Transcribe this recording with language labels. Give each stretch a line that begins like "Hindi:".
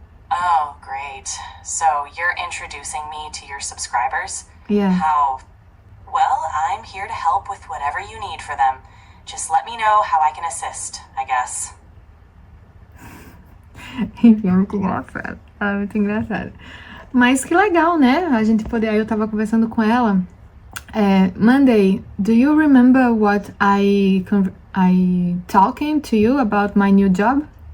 English: Oh, great. So you're introducing me to your subscribers? Yeah. How? Well, I'm here to help with whatever you need for them. Just let me know how I can assist, I guess.
Portuguese: Enfim, é muito engraçado. É muito engraçado. Mas que legal, né? A gente poder... Aí eu tava conversando com ela.
English: Monday, do you remember what I talking to you about my new job?